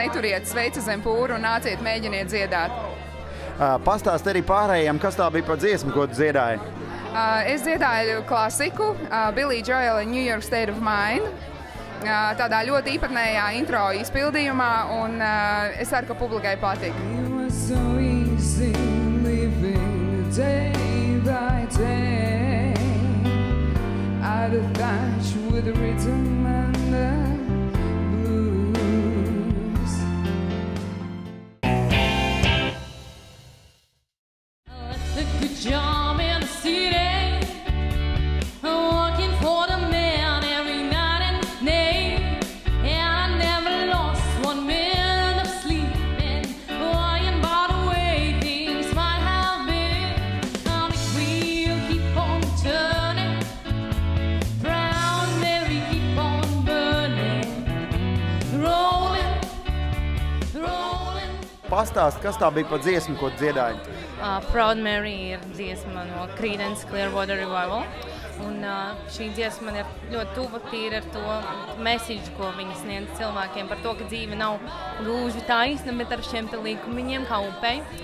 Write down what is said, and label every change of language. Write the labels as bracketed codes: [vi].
[lv] Neturiet sveici zem pūru un nāciet mēģiniet dziedāt. Pastāst arī pārējiem, kas tā bija par dziesmu, ko tu dziedāji? Es dziedāju klasiku, Billy Joel New York State of Mind, tādā ļoti īpatnējā intro izpildījumā, un es ceru, ka publikai patīk. [en] It was so easy living day by day, out of touch with the rhythm and the blues. The good job in the city, working for the man every night and day, and I never lost 1 minute of sleeping, worrying about the way things might have been. Now the wheel keep on turning, Proud Mary keep on burning, rolling, rolling. [lv] Pastāst, kas tā bija par dziesmu, ko tu dziedāji? Proud Mary ir dziesma no Creedence Clearwater Revival. Un šī dziesma man ir ļoti tuva tīri ar to mesiģu, ko viņi sniedz cilvēkiem par to, ka dzīve nav gluži taisna, bet ar šiem te līkumiņiem kā upei.